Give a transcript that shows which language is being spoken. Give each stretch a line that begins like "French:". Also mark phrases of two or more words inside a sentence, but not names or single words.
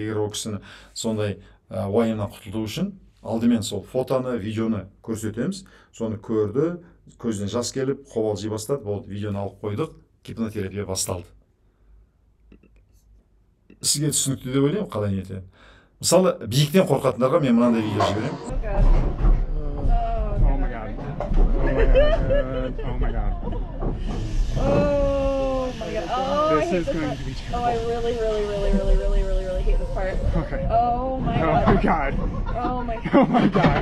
Kazakh: Егер ол кісіні сондай уайымнан құтылу үшін, алдымен сол фотоны, видеоны көрсетеміз. Соны көрді, көзінен жас келіп қобалжи бастады, болды, видеоны алып қойдық, гипнотерапия басталды. Сізге түсінікті деп ойлаймын, қалай не етеді. Мысалы, биіктен қорқатындарға мен мынандай видео жіберемін.
English: This is going to be terrible. I really hate this part. Okay. Oh my god. Oh my god. Oh my god.